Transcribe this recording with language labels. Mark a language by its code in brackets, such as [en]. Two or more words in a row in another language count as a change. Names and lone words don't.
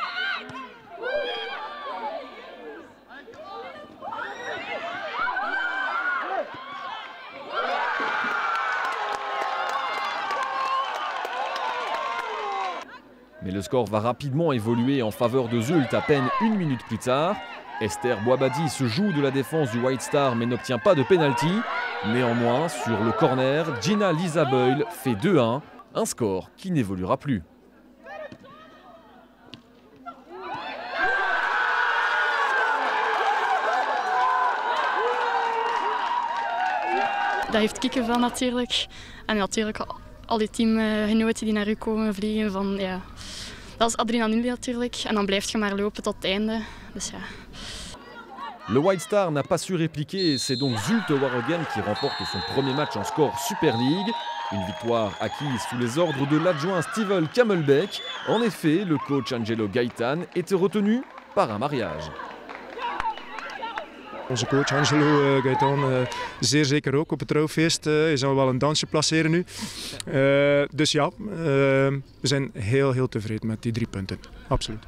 [fr] Mais le score va rapidement évoluer en faveur de Zulte à peine 1 minute plus tard. Esther Boabadi se joue de la défense du White Star mais n'obtient pas de pénalty. Néanmoins, sur le corner, Gina Lisa Boyle fait 2-1, un score qui n'évoluera plus. [nl] Dat heeft kikkenvel natuurlijk. En natuurlijk al die teamgenoten die naar u komen vliegen. Van, ja, dat is adrenaline natuurlijk. En dan blijf je maar lopen tot het einde. Dus ja. [fr] Le White Star n'a pas su répliquer et c'est donc Zulte Waregem qui remporte son premier match en score Super League. Une victoire acquise sous les ordres de l'adjoint Stevel Kamelbeck. En effet, le coach Angelo Gaitan était retenu par un mariage. [nl] Onze coach Angelo Gaitan zeer zeker ook op het trouwfeest. Hij zal wel een dansje placeren nu. Dus ja, we zijn heel tevreden met die 3 punten. Absoluut.